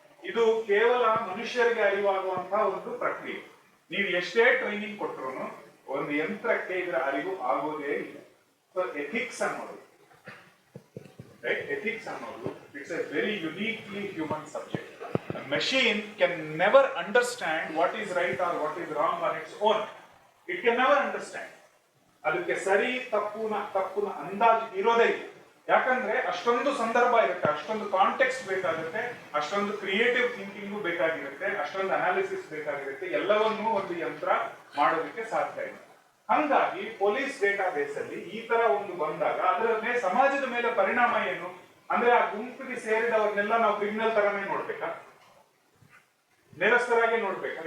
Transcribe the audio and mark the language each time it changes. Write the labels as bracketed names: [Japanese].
[Kannada] ಇದು ಕೇವಲ ಮನುಷ್ಯರಿಗೆ ಅರಿವಾಗುವಂತಹ ಒಂದು ಪ್ರಕ್ರಿಯೆ. ನೀವು ಎಷ್ಟೇ ಟ್ರೈನಿಂಗ್ ಕೊಟ್ಟರು ಒಂದು ಯಂತ್ರಕ್ಕೆ ಇದರ ಅರಿವು ಆಗೋದೇ ಇಲ್ಲ. [English] So ethics ಅನ್ನೋದು, right, ethics ಅನ್ನೋದು it's a very uniquely human subject. A machine can never understand what is right or what is wrong on its own. It can never understand. [Kannada] ಅದಕ್ಕೆ ಸರಿ ತಪ್ಪುನ ಅಂದಾಜು ಇರೋದೇ ಇಲ್ಲ. ಯಾಕಂದ್ರೆ ಅಷ್ಟೊಂದು ಸಂದರ್ಭ ಇರುತ್ತೆ, ಅಷ್ಟೊಂದು ಕಾಂಟೆಕ್ಸ್ಟ್ ಬೇಕಾಗುತ್ತೆ, ಅಷ್ಟೊಂದು ಕ್ರಿಯೇಟಿವ್ ಥಿಂಕಿಂಗು ಬೇಕಾಗಿರುತ್ತೆ, ಅಷ್ಟೊಂದು ಅನಾಲಿಸಿಸ್ ಬೇಕಾಗಿರುತ್ತೆ. ಎಲ್ಲವನ್ನೂ ಒಂದು ಯಂತ್ರ ಮಾಡೋದಕ್ಕೆ ಸಾಧ್ಯ ಇಲ್ಲ. ಹಂಗಾಗಿ ಪೊಲೀಸ್ ಡೇಟಾ ಬೇಸ್ ಅಲ್ಲಿ ಈ ತರ ಒಂದು ಬಂದಾಗ ಅದರ ಸಮಾಜದ ಮೇಲೆ ಪರಿಣಾಮ ಏನು ಅಂದ್ರೆ, ಆ ಗುಂಪಿಗೆ ಸೇರಿದವ್ರನ್ನೆಲ್ಲ ನಾವು ಕ್ರಿಮಿನಲ್ ತರನೇ ನೋಡ್ಬೇಕಾ, ನೇರಸ್ಥರಾಗಿ ನೋಡ್ಬೇಕಾ?